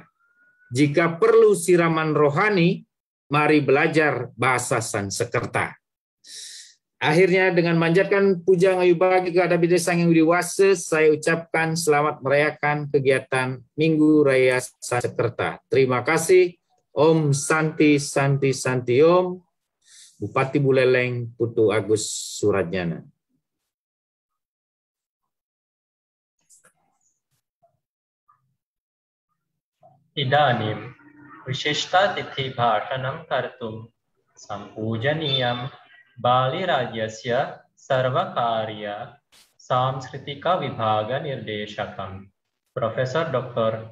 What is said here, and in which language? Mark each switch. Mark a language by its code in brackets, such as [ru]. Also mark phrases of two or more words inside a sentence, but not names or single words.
[id] Jika perlu siraman rohani, mari belajar bahasa Sanskerta. Akhirnya dengan manjatkan puja ngayu bagi kepada Bidesa Sang Yang Widiwasa, saya ucapkan selamat merayakan kegiatan Minggu Raya Sanskerta. Terima kasih. [sa] ॐ शान्ति शान्ति शान्ति ॐ. [id] Bupati Buleleng Putu Agus Suradjana. [sa] इदानीम् विशिष्ट तिथि भाषणम् कर्तुम् सम्पूजनीयम् Bali राज्यस्य सर्वकार्य सांस्कृतिक विभाग निर्देशकम् Profesor Dr.